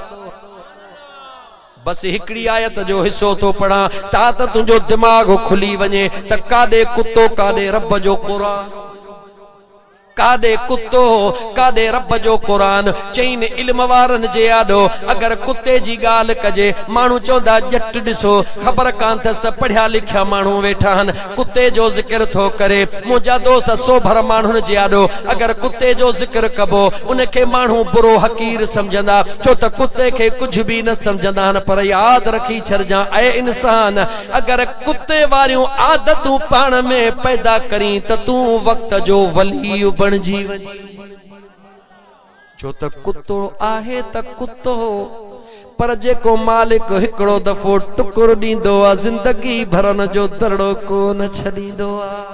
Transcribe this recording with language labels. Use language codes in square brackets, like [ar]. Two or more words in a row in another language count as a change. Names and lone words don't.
[sd] बस हिकड़ी आयत जो हिस्सो तो पढ़ा ता त तुंहिंजो दिमाग खुली वञे त काॾे कुतो काॾे रब जो कुरान, कादे कुत्तो कादे रब जो कुरान। चईन इल्म वारन जे आडो अगर कुत्ते जी गाल कजे मानू चौदा जट दिसो खबर कान थस त पढ़िया लिखिया मानू वेठा हन कुत्ते जो जिक्र थो करे। मुझा दोस्त सोभर मानू जे आडो अगर कुत्ते जो जिक्र कबो उनके मानू बुरो हकीर समझंदा छो त कुत्ते के कुछ भी न समझंदा हन। पर याद रखी छरजा ऐ इंसान अगर कुत्ते वारियूं आदतूं पाण में पैदा करी त तू वक्त जो वली बणजी वञ। छो त कुत्तो आहे त कुत्तो पर जेको मालिक हिकड़ो दफ़ो टुकुर ॾींदो आ जिंदगी भरन जो दड़ो कोन छॾींदो आ।